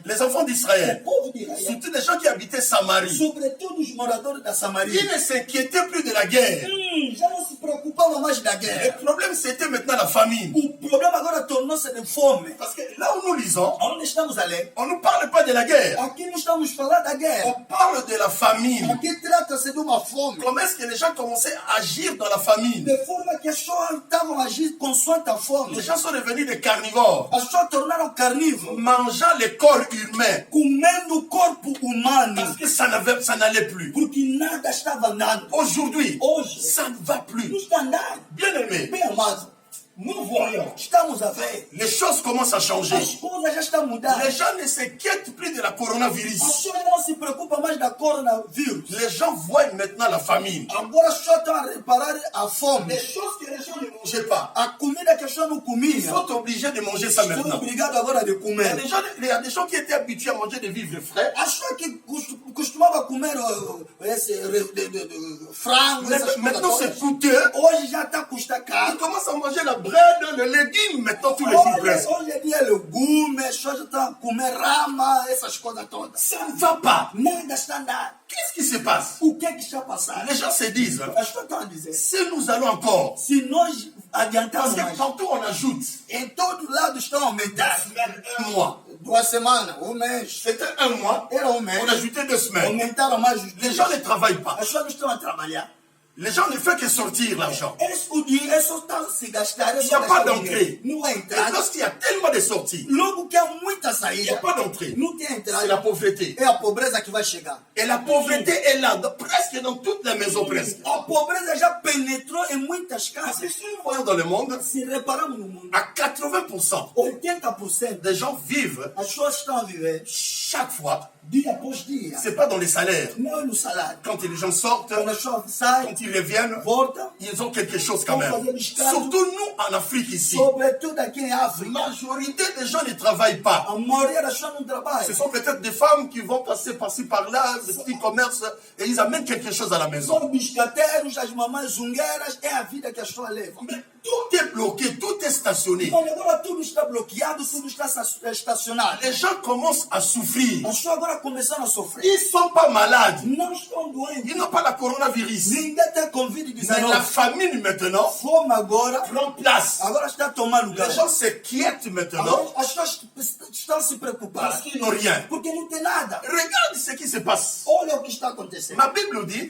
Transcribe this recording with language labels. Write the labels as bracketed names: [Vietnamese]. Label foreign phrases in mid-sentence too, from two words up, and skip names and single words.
[French] les enfants [Portuguese] o [French] d'Israël, [Portuguese] povo de Israel, [French] surtout les gens qui habitaient Samarie, [Portuguese] sobretudo os moradores da [French] ils [Portuguese] Samaria, [French] ne s'inquiétaient plus de la guerre. [Portuguese] já não se preocupavam mais da [French] Le [Portuguese] guerra. [French] problème c'était maintenant la famine. [Portuguese] O problema agora tornou-se de fome. [French] Parce que là où nous lisons, [Portuguese] Onde estamos a ler? [French] on ne nous parle pas de la guerre. [Portuguese] Aqui não estamos falando da guerra. [French] On parle de la famine. [Portuguese] Aqui trata-se de uma fome. [French] Comment est-ce que les gens commençaient à agir dans la famine? [Portuguese] De forma que as pessoas estavam agindo consoante a fome. [French] Les gens sont devenus des carnivores, [Portuguese] As pessoas tornaram carnívoros, [French] mangeant les corps humains. [Portuguese] comendo o corpo humano, [French] Parce que ça n'allait plus. [Portuguese] porque nada estava andando. [French] Aujourd'hui, [Portuguese] Hoje, [French] ça ne va plus. [Portuguese] não está andando. [French] Bien aimé, [Portuguese] Bem amado, [French] nous voyons, [Portuguese] estamos a ver, [French] les choses commencent à changer. [Portuguese] as coisas já estão mudando. [French] Les gens ne s'inquiètent plus de la [Portuguese] As [French] coronavirus. [Portuguese] pessoas não se preocupam mais da coronavírus. [French] Les gens voient maintenant la famine. [Portuguese] Agora as pessoas estão a reparar a fome. [French] Les choses que les gens ne mangeaient pas. [Portuguese] A comida que as pessoas não [French] Ils [Portuguese] comiam, [French] sont obligés de manger ça [Portuguese] são [French] maintenant. [Portuguese] obrigados agora de [French] Il y a [Portuguese] comer. [French] il y a des gens qui étaient habitués à manger des vivres frais. [Portuguese] As pessoas que costumavam comer frango, essas coisas [French] Maintenant, c'est [Portuguese] todas, [French] coûteux. [Portuguese] hoje já está a custar [French] Ils [Portuguese] caro. [French] commencent à manger la bread, le légume, maintenant tous les jours presque. [Portuguese] Hoje em dia legumes, as pessoas já estão a comer rama, essas coisas todas. [French] Ça ne va pas. [Portuguese] Nada está andando. [French] Qu'est-ce qui se passe? [Portuguese] O que é que está passando? [French] Les gens se disent, hein, [Portuguese] As pessoas estão a dizer, [French] si nous allons encore, [Portuguese] se nós [French] parce [Portuguese] adiantarmos [French] que [Portuguese] mais, [French] partout on ajoute [Portuguese] em todo lado estão a aumentar. [French] un mois. [Portuguese] 2 semanas, um mês. [French] C'était un mois, [Portuguese] Era um mês. [French] on ajoutait 2 semaines. [Portuguese] Aumentaram mais os [French] Les [Portuguese] dias. [French] gens ne travaillent pas. [Portuguese] As pessoas não estão a trabalhar. [French] Les gens ne font que sortir l'argent. [Portuguese] O dinheiro só está a se gastar. [French] Il n'y a pas d'entrée. [Portuguese] Não há [French] Et [Portuguese] entrada. [French] lorsqu'il y a tellement de sorties, [Portuguese] Logo que há muita [French] il n'y a [Portuguese] saída, [French] pas d'entrée. [Portuguese] não tem [French] C'est [Portuguese] entrada. [French] la pauvreté. [Portuguese] É a pobreza que vai chegar. [French] Et la pauvreté est là, presque dans toutes les maisons, presque. [Portuguese] A pobreza já penetrou em muitas [French] Parce que [Portuguese] casas. [French] si nous voyons dans le monde, [Portuguese] Se reparamos no mundo, [French] à 80%, [Portuguese] 80% [French] des gens vivent [Portuguese] as pessoas estão a viver [French] chaque fois. [Portuguese] dia após dia. [French] C'est pas dans les salaires. [Portuguese] Não é no salário. [French] Quand les gens sortent, [Portuguese] Quando as pessoas saem, [French] quand ils reviennent, [Portuguese] voltam, [French] ils ont quelque chose quand même. Surtout nous en Afrique ici. [Portuguese] sobretudo aqui em [French] La [Portuguese] África, [French] majorité des gens ne travaillent pas. [Portuguese] a maioria das pessoas não [French] Ce [Portuguese] trabalha. [French] sont peut-être des femmes qui vont passer par-ci par-là, des petits commerces, et ils amènent quelque chose à la maison. [Portuguese] São biscateiros, as mamães zungueiras, é a vida que as pessoas levam. [French] Mais tout est bloqué, tout est stationné. [Portuguese] Então agora tudo está bloqueado, tudo está estacionado. [French] Les gens commencent à souffrir. [Portuguese] As pessoas agora começaram a sofrer. [French] Ils ne sont pas malades. [Portuguese] Não estão doentes. [French] Ils n'ont pas la coronavirus. [Portuguese] Ninguém tem [French] Mais la [Portuguese] Covid-19. [French] famine maintenant [Portuguese] Fome agora, [French] prend place. [Portuguese] agora está a tomar lugar. [French] Les gens s'inquiètent maintenant [Portuguese] Agora as pessoas estão a se [French] parce [Portuguese] preocupar. [French] qu'ils n'ont rien. [Portuguese] Porque não tem nada. [French] Regarde ce qui se passe. [Portuguese] Olha o que está acontecendo. [French] Ma Bible dit,